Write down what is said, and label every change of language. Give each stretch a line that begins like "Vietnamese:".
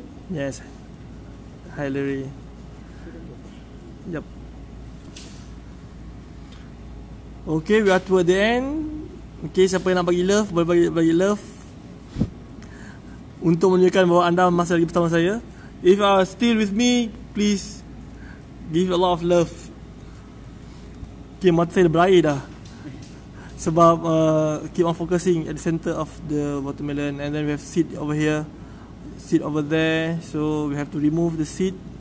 English: Yes. Hi Larry. Yep. Okay, we are toward the end.
Malay: Okay, siapa yang nak bagi love, boleh bagi love untuk menunjukkan bahawa anda masih lagi bersama saya.
English: If you are still with me, please give a lot of love. Okay,
Malay: mata saya dah berair dah. Sebab
English: keep on focusing at the center of the watermelon, and then we have seed over here, seed over there, so we have to remove the seed.